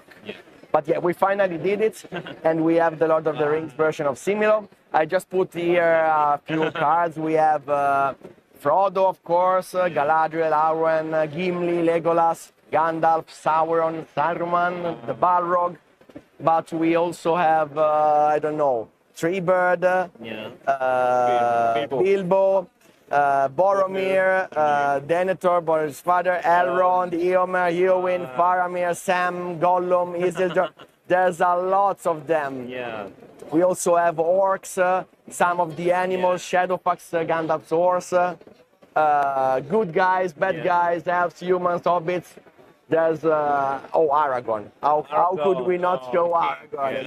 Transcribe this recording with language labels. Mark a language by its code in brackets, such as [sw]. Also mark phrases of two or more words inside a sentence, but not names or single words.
[en] But yeah, we finally did it, and we have the Lord of the Rings version of C-Milo. I just put here a few cards. We have Frodo, of course, Galadriel, Arwen, Gimli, Legolas, Gandalf, Sauron, Saruman, the Balrog, but we also have, I don't know, Treebird, Bilbo, Boromir, Denethor, Boromir's father, Elrond, Eomer, Eowyn, Faramir, Sam, Gollum, Isildur. There's a lots of them. Yeah. We also have orcs, some of the animals, Shadowfax, Gandalf's horse, good guys, bad guys, elves, humans, hobbits. There's Aragorn. How could we not show Aragorn?